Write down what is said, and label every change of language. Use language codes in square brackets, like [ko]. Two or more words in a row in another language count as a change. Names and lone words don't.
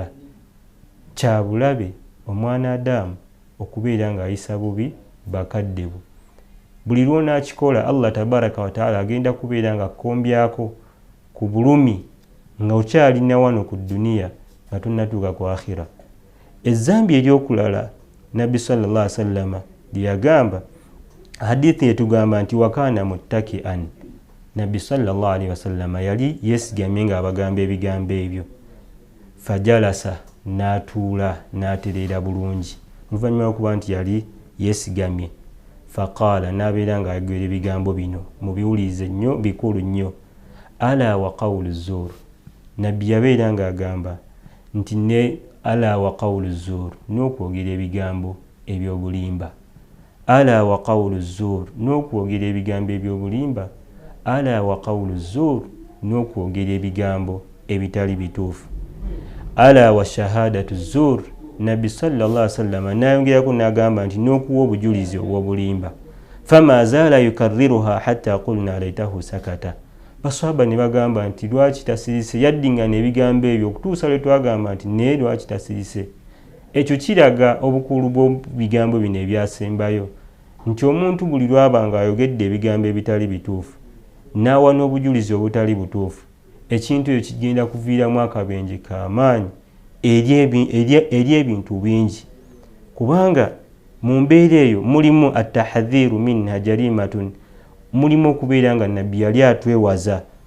[lg] Kya bulabe omwana Adamu okubeera ng'ayisa bubi bakadde bo. buli lw'onaakikola [ar] الله تبارك وتعالى [lg] agenda kubeera nga kkombyako ku bulumi nga okyalina wano ku dduniya nga tonnatuuka ku akhira. Ezzambi eryokulala nabbi [ar] صلى الله عليه وسلم [lg] lye yagamba, hadithi yetugamba nti [ar] وكان متكئا, [lg] nabbi [ar] صلى الله عليه وسلم [lg] yali yeesigamye ng'abagamba ebigambo ebyo, fajalasa n'atuula n'atereera bulungi oluvannyuma lw'okuba nti yali yeesigamye, faqaala n'abeera ng'ayogera ebigambo bino mubiwulirize nnyo, bikulu nnyo, [ar] ألا وقول الزور, [lg] nabbi yabeera ng'agamba nti ne [ar] ألا وقول الزور, [lg] n'okwogera ebigambo eby'obulimba, [ar] ألا وقول الزور, [lg] n'okwogera ebigambo eby'obulimba, [ar] ألا وقول الزور, [lg] n'okwogera ebigambo ebitali bituufu, [ar] ألا وشهادة الزور, [lg] nabbi [ar] صلى الله عليه وسلم [lg] n'ayongerako n'agamba nti n'okuwa obujulizi obw'obulimba, [ar] فما زال يكررها حتى قلنا ليته سكت. [lg] Baswahaba ne bagamba nti lwaki tasirise, yaddingana ebigambo ebyo okutuusa lwe twagamba nti naye lwaki tasirise. Ekyo kiraga obukulu bw'ebigambo bino ebyasembayo, nti omuntu buli lwaba nga ayogedde ebigambo ebitali bituufu n'awa n'obujulizi obutali butuufu, ekintu ekyo kigenda kuviiramu akabenje k'amaanyi eri ebintu bingi, kubanga mu mbeera eyo mulimu [ar] التحذير منها جريمة, [lg] mulimu okubeera nga nabbi yali atwewaza